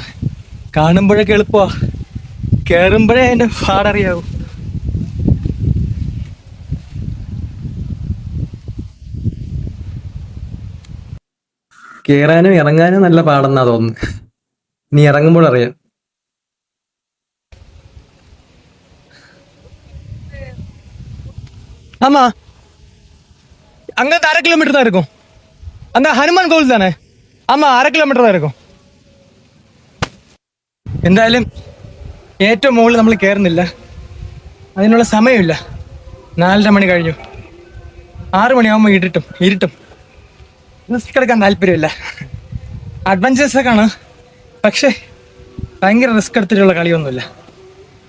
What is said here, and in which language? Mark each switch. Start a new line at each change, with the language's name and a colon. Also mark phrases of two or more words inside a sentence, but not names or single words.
Malayalam: കാണുമ്പോഴൊക്കെ എളുപ്പമാണ്, കയറുമ്പോഴേ അതിൻ്റെ പാടറിയാവും. കയറാനും ഇറങ്ങാനും നല്ല പാടെന്നാ തോന്നുന്നു. നീ ഇറങ്ങുമ്പോൾ അറിയാം.
Tamil: ஆமா, அங்க 1/2 கிலோமீட்டர் தான் இருக்கும். அந்த ஹனுமான் கோவில் தானே? ஆமா, 1/2 കിലോമീറ്റർ தான் இருக்கும்.
Malayalam: എന്തായാലും ഏറ്റവും മുകളിൽ നമ്മൾ കയറുന്നില്ല, അതിനുള്ള സമയമില്ല. 4:30 മണി കഴിഞ്ഞു. 6 മണിയാകുമ്പോൾ ഇരുട്ടും. റിസ്ക് എടുക്കാൻ താല്പര്യമില്ല. അഡ്വഞ്ചേഴ്സൊക്കെ ആണ്, പക്ഷേ ഭയങ്കര റിസ്ക് എടുത്തിട്ടുള്ള കളിയൊന്നുമില്ല.